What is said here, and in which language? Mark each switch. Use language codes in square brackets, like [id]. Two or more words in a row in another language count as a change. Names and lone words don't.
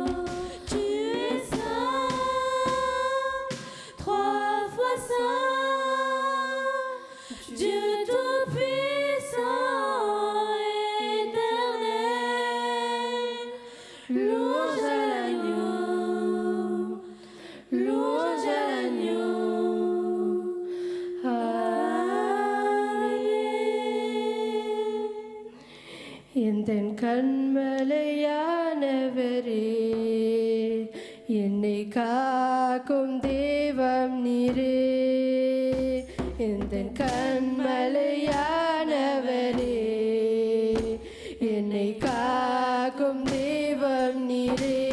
[fr] Tu es saint, trois fois saint, Dieu tout-puissant, éternel. Louange à l'agneau, louange à l'agneau. Amen. [ta] எந்தன் கண்மலையானவரே, என்னை காக்கும் தேவம் நீரே. எந்தன் கண்மலையானவரே, என்னை காக்கும் தேவம் நீரே.